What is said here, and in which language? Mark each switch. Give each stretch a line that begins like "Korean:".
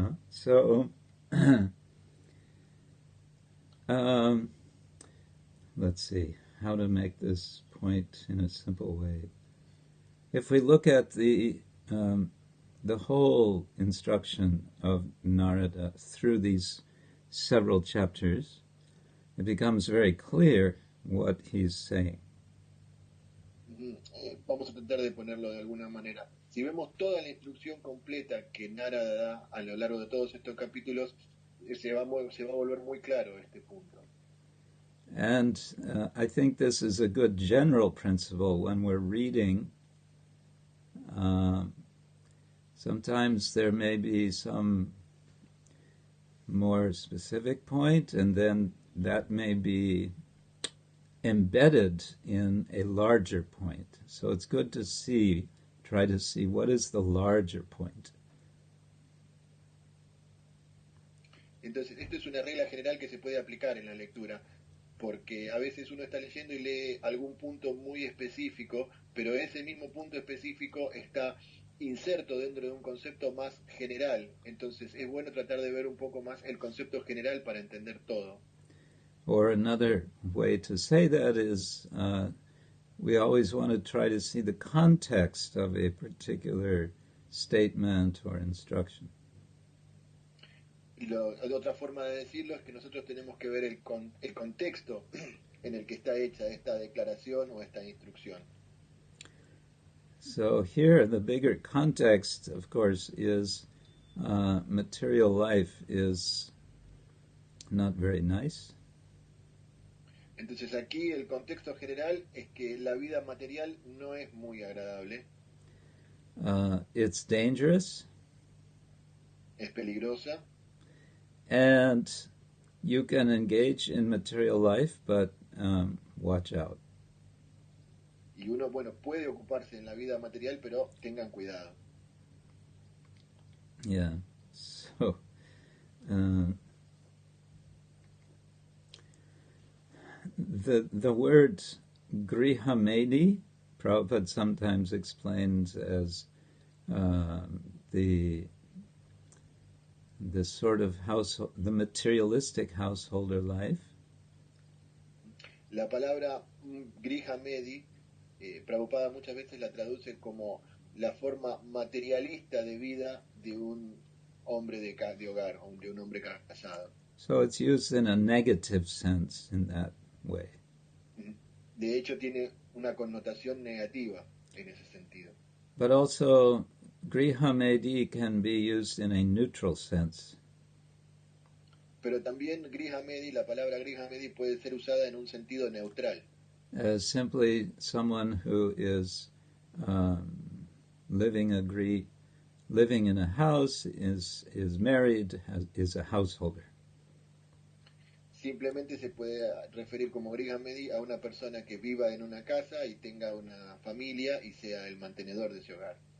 English: So, let's see how to make this point in a simple way. If we look at the whole instruction of Narada through these several chapters, it becomes very clear what he's saying.
Spanish: Vamos a tratar de ponerlo de alguna manera. Si vemos toda la instrucción completa que Narada da a lo largo de todos estos capítulos, se va a volver muy claro este punto.
English: And I think this is a good general principle when we're reading. Sometimes there may be some more specific point, and then that may be embedded in a larger point. So it's good to try to see what is the larger point.
Spanish: Entonces, esto es una regla general que se puede aplicar en la lectura, porque a veces uno está leyendo y lee algún punto muy específico, pero ese mismo punto específico está inserto dentro de un concepto más general. Entonces es bueno tratar de ver un poco más el concepto general para entender todo.
English: Or another way to say that is we always want to try to see the context of a particular statement or instruction.
Spanish: Y otra forma de decirlo es que nosotros tenemos que ver el contexto en el que está hecha esta declaración o esta instrucción.
English: So here the bigger context, of course, is material life is not very nice.
Spanish: Entonces aquí el contexto general es que la vida material no es muy agradable.
English: It's dangerous.
Spanish: Es peligrosa.
English: And you can engage in material life, but watch out.
Spanish: Y uno, puede ocuparse en la vida material, pero tengan cuidado.
English: Yeah. So, uh, the word grihamedi, Prabhupada sometimes explains as the sort of household, the materialistic householder life.
Spanish: La palabra grihamedi, Prabhupada muchas veces la traduce como la forma materialista de vida de un hombre de hogar, o de un hombre casado.
English: So it's used in a negative sense in that way.
Spanish: De hecho, tiene una connotación negativa en ese sentido.
English: But also, grihamedi can be used in a neutral sense.
Spanish: Pero también grihamedi, la palabra grihamedi puede ser usada en un sentido neutral.
English: As simply someone who is living in a house, is married, is a householder.
Spanish: Simplemente se puede referir como grihamedi a una persona que viva en una casa y tenga una familia y sea el mantenedor de ese hogar.